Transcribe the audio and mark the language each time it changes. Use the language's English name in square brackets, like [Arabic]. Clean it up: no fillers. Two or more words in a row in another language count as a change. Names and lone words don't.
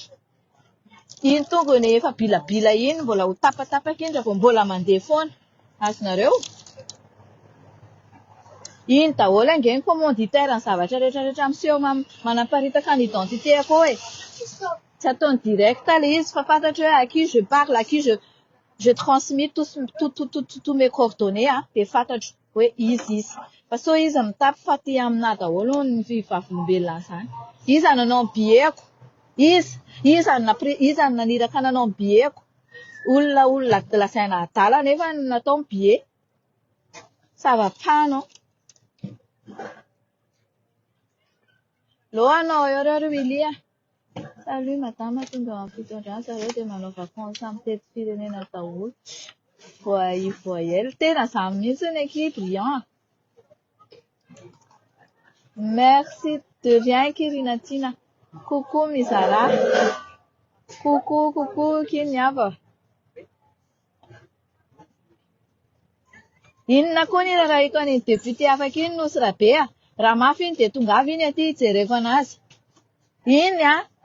[Malagasy] Iny tongony efa bilabila iny mbola ho tapatapaka iny raha mbola mandeha foana. Azonareo? Iny daholo ange ny commanditaire ny zavatra rehetrarehetra miseho manamparitaka ny identité koa tsy ataony direct le izy fa fantatra hoe [French] à qui je parle, à qui je transmets tous mes coordonnées [Malagasy] dia fantatro hoe izy. Fa so izy mitapy fa ty amina daholo ny vehivavolombelona zany. Iza nanao ny bieko. Iza naniraka nanao ny bieko. Olona lazaina adala nefa natao ny bie. Sava-pano. Lohanao eo Willy. [French] Salut madame, [Malagasy] tonga amin'ny fitondrana zareo dia manao vacances amin'ny tety firenena daholo. Voyelle tena izany mihitsy ny [French] équipe brillant. Merci de rien Kirinatina. Coucou Mizara. Coucou Kinyava. [Malagasy] Inona koa ny rarahiko any député afaka iny nosy rabe raha mafy iny dia tonga avy iny aty hijereko anazy.